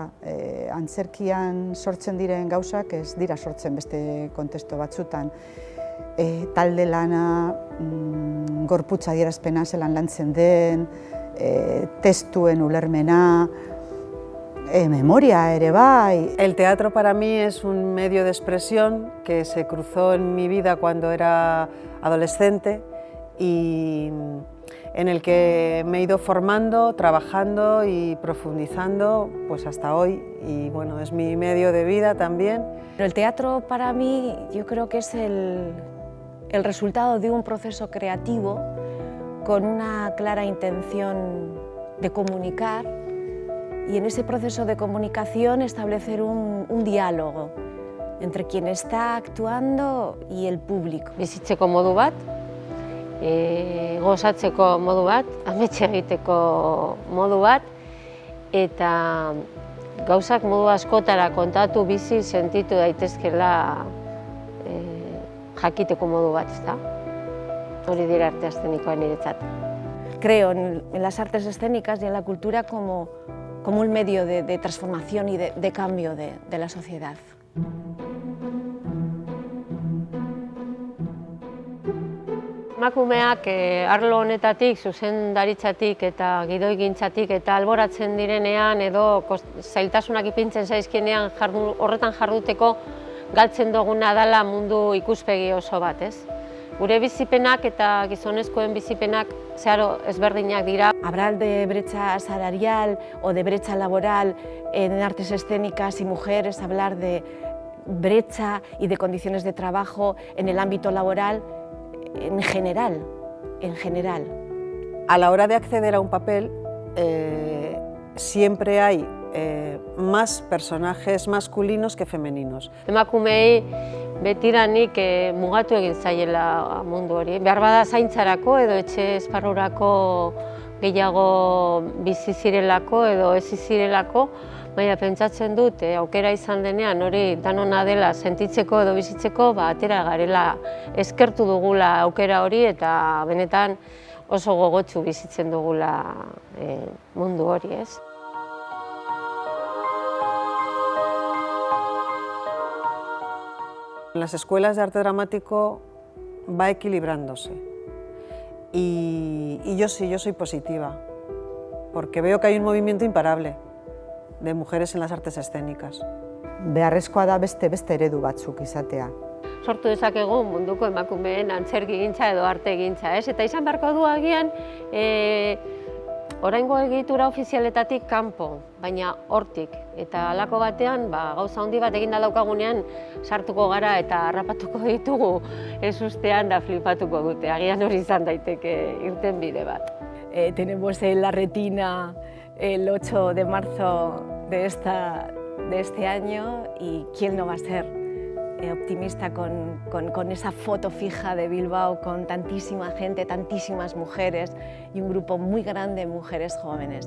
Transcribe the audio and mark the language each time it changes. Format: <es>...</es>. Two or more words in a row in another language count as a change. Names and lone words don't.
<eu>Antzerkian sortzen diren gauzak ez dira sortzen beste kontestu batzutan. Talde lana, gorputz adierazpena zelan lantzen den, testuen ulermena, memoria ere bai.</eu> <es>El teatro para mí es un medio de expresión que se cruzó en mi vida cuando era adolescente y en el que me he ido formando, trabajando y profundizando pues hasta hoy, y bueno, es mi medio de vida también. Pero el teatro para mí yo creo que es el resultado de un proceso creativo con una clara intención de comunicar, y en ese proceso de comunicación establecer un diálogo entre quien está actuando y el público.</es> <eu>Bizitzeko modu bat, gozatzeko modu bat, ametxe egiteko modu bat, eta gauzak modu askotara kontatu, bizi, sentitu daitezkela jakiteko modu bat, ezta? Hori dira arte eszenikoa niretzat.</eu> <es>Creo en las artes escénicas y en la cultura como un medio de transformación y de cambio de la sociedad.</es> <eu>Emakumeak arlo honetatik, zuzendaritzatik eta gidoigintzatik eta alboratzen direnean edo zailtasunak ipintzen zaizkienean horretan jarduteko galtzen duguna dela mundu ikuspegi oso bat, ez? Gure bizipenak eta gizonezkoen bizipenak zeharo ezberdinak dira.</eu> <es>Hablar de brecha salarial o de brecha laboral en artes escénicas y mujeres, hablar de brecha y de condiciones de trabajo en el ámbito laboral en general. A la hora de acceder a un papel siempre hay más personajes masculinos que femeninos.</es> <eu>Emakumeei betidanik mugatu egin zaiela mundu hori. Beharbada zaintzarako edo etxe esparrurako gehiago bizi zirelako edo ez zirelako, baina pentsatzen dut aukera izan denean hori danona dela sentitzeko edo bizitzeko, atera garela, eskertu dugula aukera hori eta benetan oso gogotsu bizitzen dugula mundu hori, ez?</eu> <es>En las escuelas de arte dramático va equilibrándose y yo soy positiva, porque veo que hay un movimiento imparable de mujeres en las artes escénicas.</es> <eu>Beharrezkoa da beste eredu batzuk izatea. Sortu dezakegu munduko emakumeen antzerkigintza edo artegintza, ez? Eta izan beharko du agian oraingo egitura ofizialetatik kanpo, baina hortik. Eta halako batean, gauza handi bat eginda daukagunean sartuko gara eta harrapatuko ditugu ezustean da flipatuko dute. Agian hori izan daiteke irten bide bat.</eu> <es>Tenemos en la retina el 8 de marzo de este año, y quién no va a ser optimista con esa foto fija de Bilbao, con tantísima gente, tantísimas mujeres y un grupo muy grande de mujeres jóvenes.</es>